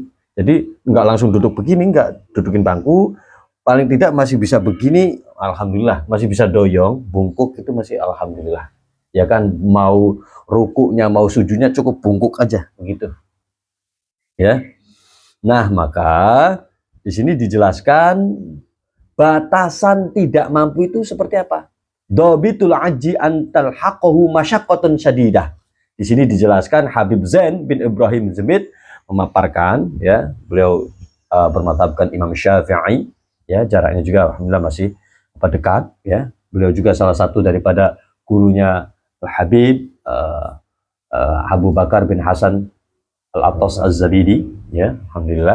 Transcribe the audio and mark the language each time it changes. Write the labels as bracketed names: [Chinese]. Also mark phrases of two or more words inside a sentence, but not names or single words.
[Indonesian] Jadi nggak langsung duduk begini, nggak, dudukin bangku, paling tidak masih bisa begini, alhamdulillah, masih bisa doyong, bungkuk itu masih alhamdulillah, ya kan. Mau rukunya mau sujudnya cukup bungkuk aja, begitu, ya. Nah, maka di sini dijelaskan batasan tidak mampu itu seperti apa. [Arabic] ضابط العجز أن تلحقه مشقة شديدة. [Indonesian] Di sini dijelaskan Habib Zain bin Ibrahim Smith memaparkan, ya, beliau bermadhabkan Imam Syafi'i, ya, jaraknya juga alhamdulillah masih dekat, ya. Beliau juga salah satu daripada gurunya Habib Abu Bakar bin Hasan Al-Attas Az-Zabidi, ya, alhamdulillah.